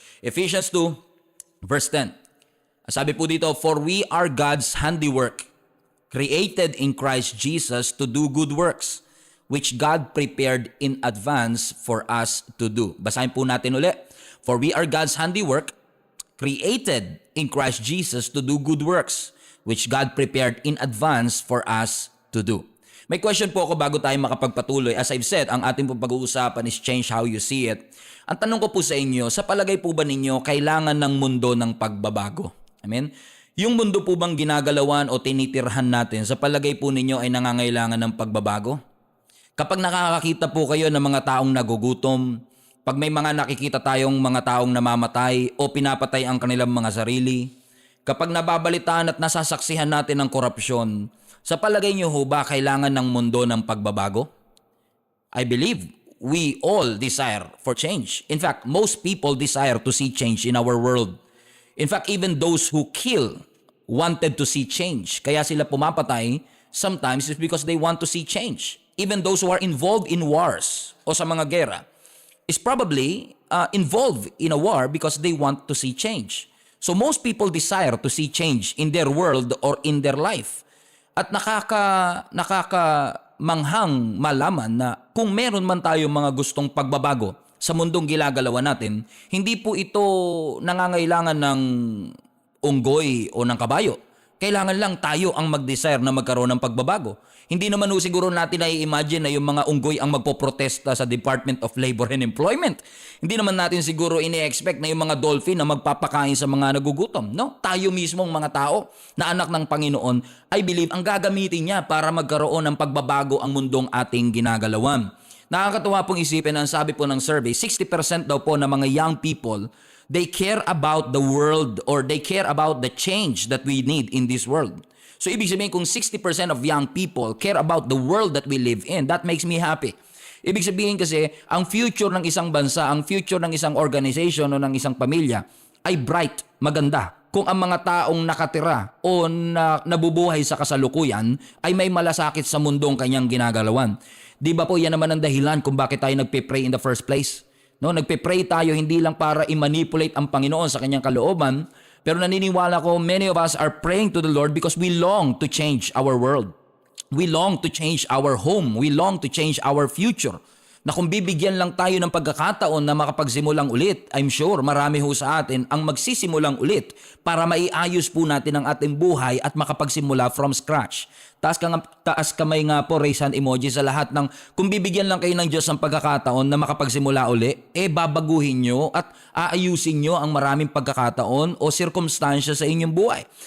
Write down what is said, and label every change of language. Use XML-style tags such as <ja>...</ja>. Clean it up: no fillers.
<en>Ephesians 2 verse 10.</en> <tl>Sabi po dito,</tl> <en>for we are God's handiwork, created in Christ Jesus to do good works, which God prepared in advance for us to do.</en> <tl>Basahin po natin ulit.</tl> <en>For we are God's handiwork, created in Christ Jesus to do good works, which God prepared in advance for us to do.</en> <tl>May question po ako bago tayo makapagpatuloy.</tl> <en>As I've said,</en> <tl>ang ating pong pag-uusapan is Change How You See It. Ang tanong ko po sa inyo, sa palagay po ba ninyo, kailangan ng mundo ng pagbabago? Amen? Yung mundo po bang ginagalawan o tinitirhan natin, sa palagay po ninyo ay nangangailangan ng pagbabago? Kapag nakakakita po kayo ng mga taong nagugutom, pag may mga nakikita tayong mga taong namamatay o pinapatay ang kanilang mga sarili, kapag nababalitaan at nasasaksihan natin ng korupsyon, sa palagay niyo ho ba kailangan ng mundo ng pagbabago?</tl> <en>I believe we all desire for change. In fact, most people desire to see change in our world. In fact, even those who kill wanted to see change.</en> <tl>Kaya sila pumapatay</tl> <en>sometimes is because they want to see change. Even those who are involved in wars</en> <tl>o sa mga gera</tl> <en>is probably involved in a war because they want to see change. So most people desire to see change in their world or in their life.</en> <tl>At nakakamanghang malaman na kung meron man tayo mga gustong pagbabago sa mundong ginagalawan natin, hindi po ito nangangailangan ng unggoy o ng kabayo. Kailangan lang tayo ang mag-desire na magkaroon ng pagbabago. Hindi naman siguro natin na-imagine na yung mga unggoy ang magpoprotesta sa Department of Labor and Employment. Hindi naman natin siguro ini-expect na yung mga dolphin na magpapakain sa mga nagugutom. No? Tayo mismong mga tao na anak ng Panginoon,</tl> <en>I believe</en> <tl>ang gagamitin niya para magkaroon ng pagbabago ang mundong ating ginagalawan. Nakakatuwa pong isipin, ang sabi po ng survey, 60% daw po ng mga young people,</tl> <en>they care about the world or they care about the change that we need in this world.</en> <tl>So ibig sabihin kung</tl> <en>60% of young people care about the world that we live in, that makes me happy.</en> <tl>Ibig sabihin kasi ang future ng isang bansa, ang future ng isang organization o ng isang pamilya ay bright, maganda. Kung ang mga taong nakatira o nabubuhay sa kasalukuyan ay may malasakit sa mundong kanyang ginagalawan. Di ba po yan naman ang dahilan kung bakit tayo nagpe-pray</tl> <en>in the first place?</en> <tl>No, nagpe-pray tayo hindi lang para i-manipulate ang Panginoon sa kanyang kalooban, pero naniniwala ko</tl> <en>many of us are praying to the Lord because we long to change our world. We long to change our home. We long to change our future.</en> <tl>Na kung bibigyan lang tayo ng pagkakataon na makapagsimulang ulit,</tl> <en>I'm sure</en> <tl>marami ho sa atin ang magsisimulang ulit para maiayos po natin ang ating buhay at makapagsimula</tl> <en>from scratch.</en> <tl>Taas kamay nga po, raise hand emoji sa lahat ng kung bibigyan lang kayo ng Diyos ng pagkakataon na makapagsimula uli, babaguhin nyo at aayusin nyo ang maraming pagkakataon o sirkumstansya sa inyong buhay.</tl>